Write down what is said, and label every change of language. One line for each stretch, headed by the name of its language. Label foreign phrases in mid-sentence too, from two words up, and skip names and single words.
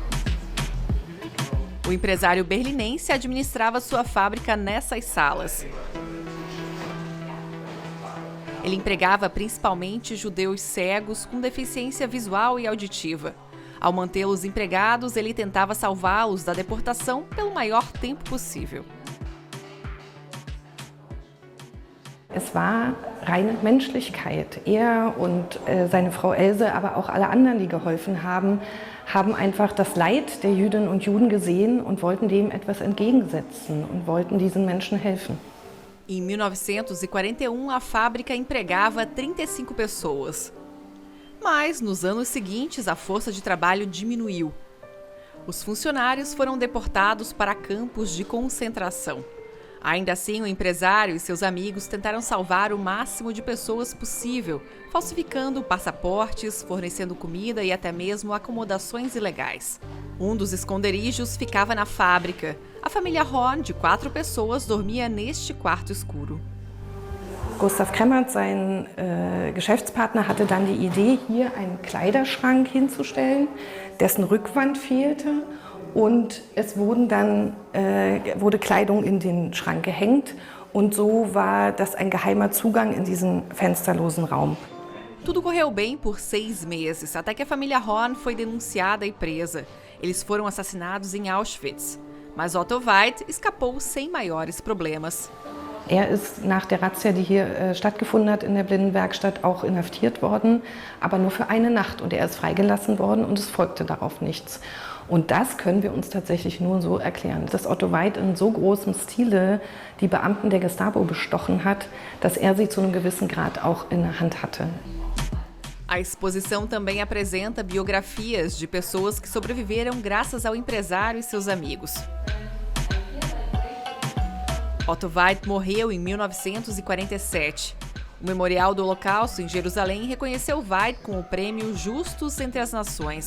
Portuguese: O empresário berlinense administrava sua fábrica nessas salas. Ele empregava principalmente judeus cegos com deficiência visual e auditiva. Ao mantê-los empregados, ele tentava salvá-los da deportação pelo maior tempo possível.
German: Es war reine Menschlichkeit. Er und seine Frau Else, aber auch alle anderen, die geholfen haben, haben einfach das Leid der Jüdinnen und Juden gesehen und wollten dem etwas entgegensetzen und wollten diesen Menschen helfen.
Portuguese: Em 1941, a fábrica empregava 35 pessoas. Mas, nos anos seguintes, a força de trabalho diminuiu. Os funcionários foram deportados para campos de concentração. Ainda assim, o empresário e seus amigos tentaram salvar o máximo de pessoas possível, falsificando passaportes, fornecendo comida e até mesmo acomodações ilegais. Um dos esconderijos ficava na fábrica. A família Horn, de 4 pessoas, dormia neste quarto escuro.
German: Gustav Kremmert, sein Geschäftspartner, hatte dann die Idee, hier einen Kleiderschrank hinzustellen, dessen Rückwand fehlte. Und es wurde Kleidung in den Schrank gehängt und so war das ein geheimer Zugang in diesen fensterlosen Raum.
Portuguese: Tudo correu bem por 6 meses, até que a família Horn foi denunciada e presa. Eles foram assassinados em Auschwitz, mas Otto Weid escapou sem maiores problemas.
German: Er ist nach der Razzia, die hier stattgefunden hat in der Blindenwerkstatt, auch inhaftiert worden, aber nur für eine Nacht und er ist freigelassen worden und es folgte darauf nichts. Und das können wir uns tatsächlich nur so erklären, dass Otto Weid in so großem Stile die Beamten der Gestapo bestochen hat, dass er sie zu einem gewissen Grad auch in der Hand hatte.
Portuguese: A exposição também apresenta biografias de pessoas que sobreviveram graças ao empresário e seus amigos. Otto Weid morreu em 1947. O Memorial do Holocausto em Jerusalém reconheceu Weid com o prêmio Justus entre as Nações.